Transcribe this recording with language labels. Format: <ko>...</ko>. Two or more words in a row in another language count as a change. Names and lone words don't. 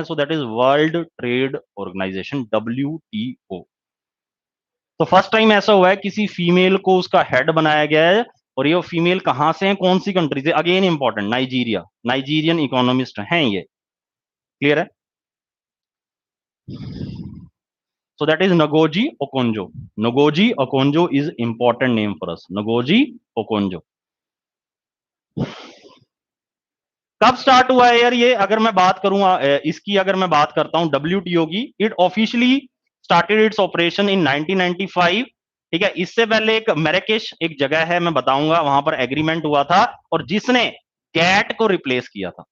<en>So that is World Trade Organization, WTO.</en> <hi>तो</hi> <en>first time</en> <hi>ऐसा हुआ है किसी फीमेल को उसका हेड बनाया गया है, और ये फीमेल कहां से है, कौन सी कंट्री से?</hi> <en>again important,</en> <hi>नाइजीरिया,</hi> <en>Nigerian economist</en> <hi>हैं ये। क्लियर है?</hi> <en>So that is Ngozi Okonjo. Ngozi Okonjo is important name for us. Ngozi Okonjo.</en> <hi>कब स्टार्ट हुआ है यार ये? अगर मैं बात करूं इसकी, अगर मैं बात करता हूं WTO की,</hi> <en>it officially started its operation in 1995.</en> <hi>ठीक है, इससे पहले एक मैराकेश एक जगह है, मैं बताऊंगा, वहां पर एग्रीमेंट हुआ था, और जिसने गैट को रिप्लेस किया था।</hi>